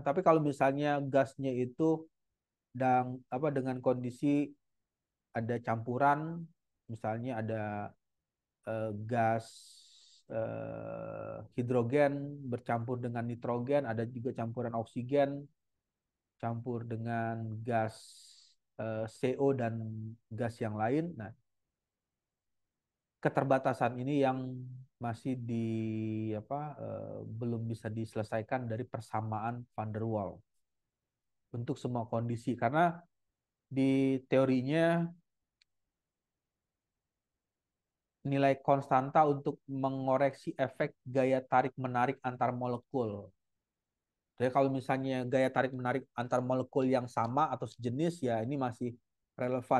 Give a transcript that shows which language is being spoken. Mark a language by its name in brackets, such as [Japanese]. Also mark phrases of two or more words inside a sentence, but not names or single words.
[Indonesian] Tapi kalau misalnya gasnya itu dengan kondisi ada campuran, misalnya ada gas hidrogen bercampur dengan nitrogen, ada juga campuran oksigen, campur dengan gas CO dan gas yang lain. Nah, keterbatasan ini yang masih belum bisa diselesaikan dari persamaan van der Waals untuk semua kondisi karena di teorinya nilai konstanta untuk mengoreksi efek gaya tarik menarik antar molekul. Jadi kalau misalnya gaya tarik menarik antar molekul yang sama atau sejenis ya ini masih relevan.